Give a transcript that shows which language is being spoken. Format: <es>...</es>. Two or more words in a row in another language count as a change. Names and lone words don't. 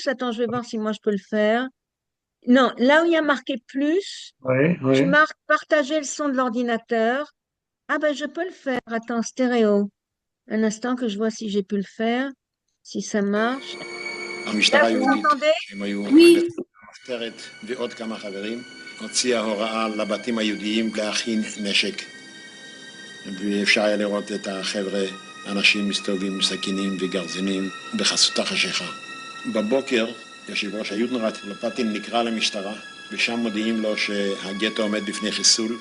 <fr>Attends, je vais voir si moi je peux le faire. Non, là où il y a marqué plus, Ouais, tu ouais. marques partager le son de l'ordinateur. Ah ben, je peux le faire. Attends, stéréo. Un instant que je vois si j'ai pu le faire, si ça marche. Là,</fr> <he>המשטרה</he> <fr>vous</fr> <he>היהודית,</he> <fr>m'entendez?</fr> <he>שהם היו</he> <fr>oui,</fr> <he>במחתרת, ועוד כמה חברים, הוציאה הוראה לבתים היהודיים להכין נשק. ואפשר היה לראות את החבר'ה, אנשים מסתובבים עם סכינים וגרזינים בחסות החשיכה. בבוקר, יושב ראש היודנראט, לפטין נקרא למשטרה, ושם מודיעים לו שהגטו עומד בפני חיסול.</he>